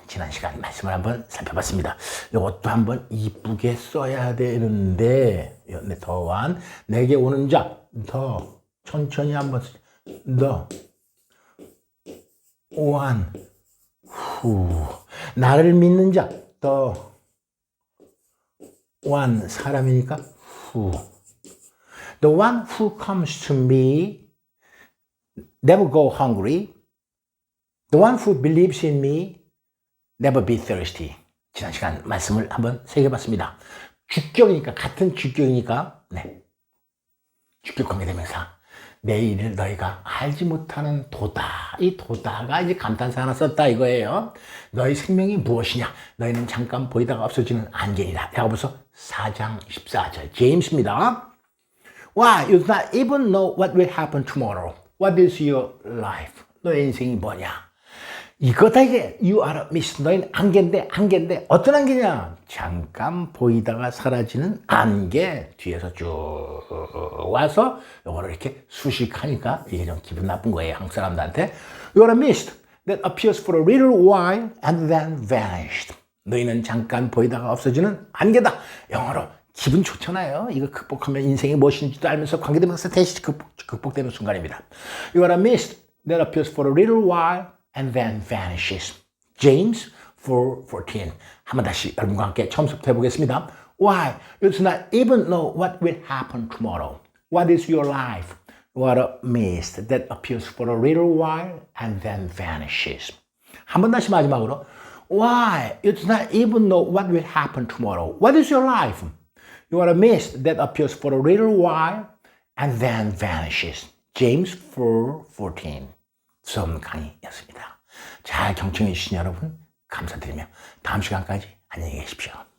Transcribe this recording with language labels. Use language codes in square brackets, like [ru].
[en] 지난 시간 말씀을 한번 살펴봤습니다. 이것도 한번 이쁘게 써야 되는데, the one, 내게 오는 자, the. [ko] 천천히 한번 [en] the one who [ko] 나를 믿는 자 [en] the one [ko] 사람이니까 [en] who the one who comes to me never go hungry the one who believes in me never be thirsty. [ko] 지난 시간 말씀을 한번 새겨봤습니다. 주격이니까 같은 주격이니까 주격 관계대명사 내 일을 너희가 알지 못하는 도다. 이 도다가 이제 감탄사 하나 썼다 이거예요. 너희 생명이 무엇이냐? 너희는 잠깐 보이다가 없어지는 안개이다. 야고보서 4장 14절. 제임스입니다. Why? [en] You do not even know what will happen tomorrow. What is your life? [ko] 너의 인생이 뭐냐? 이거다 이게. [en] You are a mist. [ko] 너희는 안개인데 어떤 안개냐? 잠깐 보이다가 사라지는 안개. 뒤에서 쭉 와서 요거를 이렇게 수식하니까 이게 좀 기분 나쁜 거예요. 한국 사람들한테. [en] You are a mist that appears for a little while and then vanished. [ko] 너희는 잠깐 보이다가 없어지는 안개다. 영어로 기분 좋잖아요. 이거 극복하면 인생이 무엇인지도 알면서 관계되면서 대신 극복되는 순간입니다. [en] You are a mist that appears for a little while and then vanishes. James 4:14. [ko] 한번 다시 여러분과 함께 처음부터 해보겠습니다. [en] Why? You do not even know what will happen tomorrow. What is your life? You are a mist that appears for a little while and then vanishes. [ko] 한번 다시 마지막으로. [en] Why? You do not even know what will happen tomorrow. What is your life? You are a mist that appears for a little while and then vanishes. [ko] James 4:14. 수업 강의였습니다. 잘 경청해 주신 여러분 감사드리며 다음 시간까지 안녕히 계십시오.